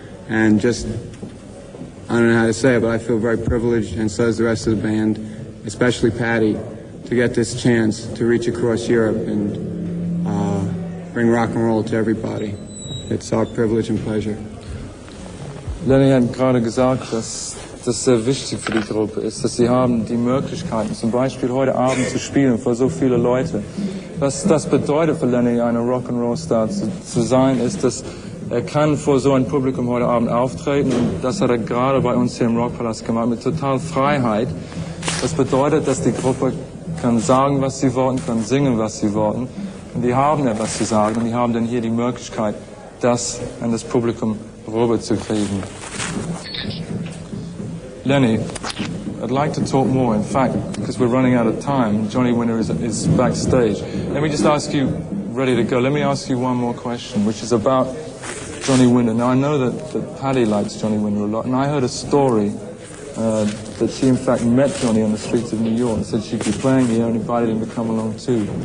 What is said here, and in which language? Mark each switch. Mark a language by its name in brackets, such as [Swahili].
[English] And just, I don't know how to say it, but I feel very privileged, and so does the rest of the band, especially Patti, to get this chance to reach across Europe and bring rock and roll to everybody. It's our privilege and pleasure. [German] Lenny hat gerade gesagt, dass das sehr wichtig für die Gruppe ist, dass sie haben die Möglichkeiten, zum Beispiel heute Abend zu spielen vor so viele Leute. Was das bedeutet für Lenny, eine Rock'n'Roll-Star zu sein, ist, dass er kann vor so einem Publikum heute Abend auftreten, und das hat er gerade bei uns hier im Rockpalast gemacht, mit total Freiheit. Das bedeutet, dass die Gruppe kann sagen, was sie wollen, kann singen, was sie wollen. Und die haben etwas zu sagen, und die haben dann hier die Möglichkeit, das an das Publikum rüberzukriegen. [English] Lenny, I'd like to talk more. In fact, because we're running out of time, Johnny Winter is backstage. Let me just ask you, ready to go, let me ask you one more question, which is about Johnny Winter. Now, I know that Patti likes Johnny Winter a lot, and I heard a story that she in fact met Johnny on the streets of New York and said she'd be playing here and invited him to come along too.